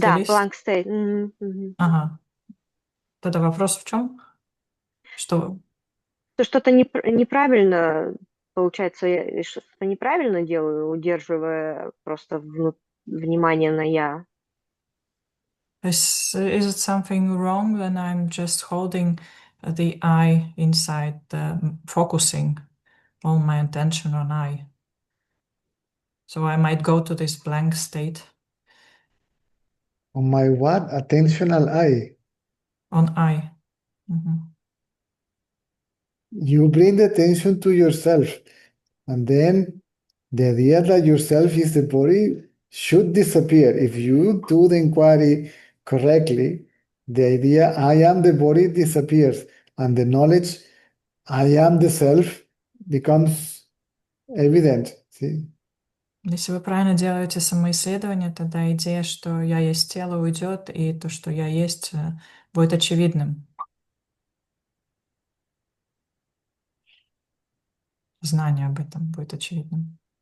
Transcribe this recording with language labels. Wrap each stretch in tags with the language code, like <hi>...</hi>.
<ru>Да, лист?</ru> <en>blank state.</en> <ru>Ага. Тогда вопрос в чем? Что? То что-то неправильно, получается, я что-то неправильно делаю, удерживая просто внимание на «я».</ru> <en>Is it something wrong when I'm just holding the I inside, focusing all my attention on I? So I might go to this blank state. On my what? Attentional eye. On I. Mhm. You bring the attention to yourself, and then the idea that yourself is the body should disappear. If you do the inquiry correctly, the idea I am the body disappears, and the knowledge I am the self becomes evident. See?</en> <ru>Если вы правильно делаете самоисследование, тогда идея, что я есть тело, уйдет, и то, что я есть, будет очевидным. Знание об этом будет очевидным.</ru>